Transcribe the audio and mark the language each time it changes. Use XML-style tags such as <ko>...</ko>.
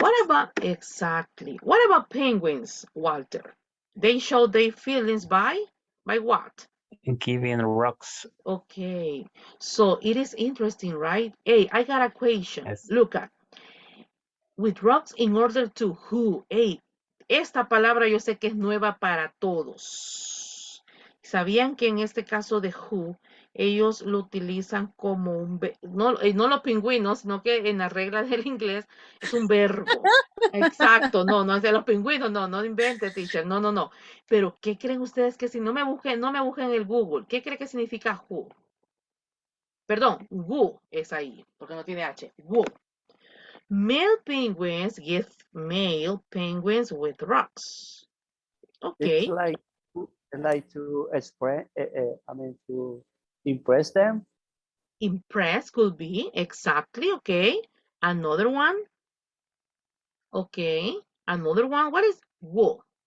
<en>what about penguins, Walter? They show their feelings by what? giving rocks. Okay. So it is interesting, right? Hey, I got a question. Yes, Look at with rocks in order to who.</en> <es>Hey, esta palabra yo sé que es nueva para todos. ¿Sabían que en este caso de who, ellos lo utilizan como no los pingüinos, sino que en las reglas del inglés es un verbo? Exacto, no es de los pingüinos, no invente, teacher, no. Pero, ¿qué creen ustedes que si no me busquen en el Google, ¿qué creen que significa who? Perdón, who es ahí, porque no tiene H.</es> <en>Who. Male penguins give male penguins with rocks. It's like to express, I mean, to impress them. Impress could be exactly okay. Another one. Okay. Another one. What is woo?</en>